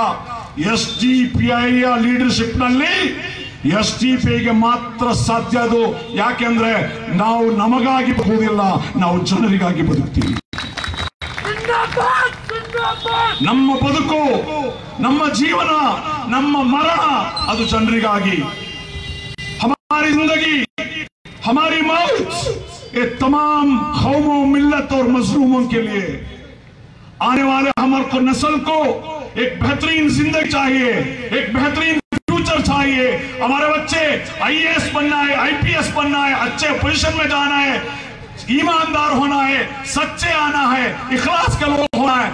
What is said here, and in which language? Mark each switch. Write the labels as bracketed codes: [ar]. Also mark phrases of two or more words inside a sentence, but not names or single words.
[kn] SDPI ಲೀಡರ್ಶಿಪ್ ನಲ್ಲಿ SDPIಗೆ ಮಾತ್ರ ಸಾಧ್ಯ ಅದು. ಯಾಕೆಂದ್ರೆ ನಾವು ನಮಗಾಗಿ ಬದುಕುವುದಿಲ್ಲ, ನಾವು ಜನರಿಗಾಗಿ ಬದುಕ್ತೀವಿ. ನಮ್ಮ ಬದುಕು, ನಮ್ಮ ಜೀವನ, ನಮ್ಮ ಮರಣ ಅದು ಜನರಿಗಾಗಿ. [hi] हमारी जिंदगी, हमारी मौत ये तमाम कौमों, मिल्लत और मजलूमों के लिए, आने वाले हमारे नस्ल को एक बेहतरीन जिंदगी चाहिए, एक बेहतरीन फ्यूचर चाहिए. हमारे बच्चे IAS बनना है, IPS बनना है, अच्छे पोजीशन में जाना है, ईमानदार होना है, सच्चे आना है, इखलास का लोग होना है.